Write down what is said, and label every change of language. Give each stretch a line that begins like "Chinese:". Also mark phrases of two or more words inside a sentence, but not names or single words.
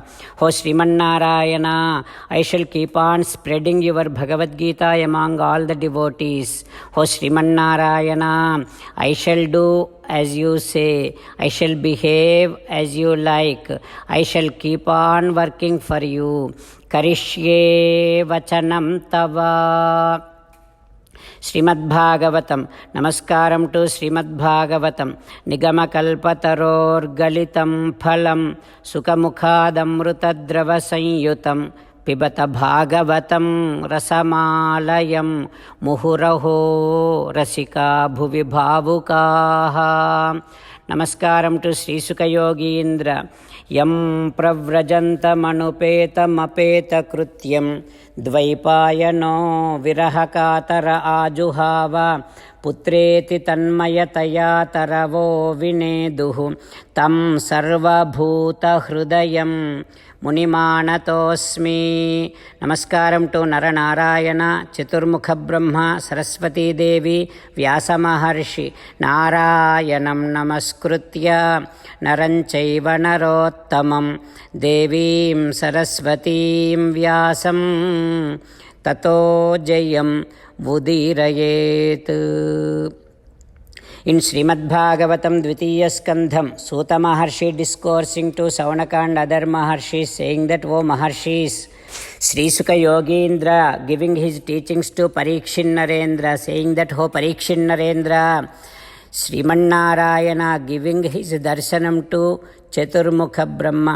English: O Sriman Narayana, I shall keep on spreading your Bhagavad Gita among all the devotees. O Sriman Narayana, I shall do as you say, I shall behave as you like, I shall keep on working for you.
Sanskrit: करिष्ये वचनं तव.
English: Srimad Bhagavatam. Namaskaram to Srimad Bhagavatam.
Sanskrit: निगम कल्पतरोर् गलितं फलं शुकमुखादमृतद्रव संयुतम् पिबत भागवतं रसमालयं मुहुरहो रसिका भुवि भावुकाः నమస్కారం టు శ్రీసుఖయోగీంద్ర. యం ప్రవ్రజంతమనుపేతమపేతకృత్యం ద్వైపాయనో విరహకాతర ఆజుహావ పుత్రేతి తన్మయతయా తరవో వినేదుః తం సర్వభూతహృదయం మునిమానతోస్మి.
Telugu: నమస్కారం టు నరనారాయణ, చతుర్ముఖ బ్రహ్మ, సరస్వతీదేవి, వ్యాసమహర్షి.
Sanskrit: నారాయణం నమస్కృత్య నరం చైవ నరోత్తమం దేవీం సరస్వతీం వ్యాసం తతో జయం ఉదీరయేత్.
English: In Srimad Bhagavatam Dvitiya Skandham, Suta Maharshi discoursing to Saunaka and other Maharshis, saying that, O Maharshis, Sri Sukha Yogindra giving his teachings to Parikshin Narendra, saying that, O Parikshin Narendra, Sriman Narayana giving his darshanam to Chaturmukha Brahma.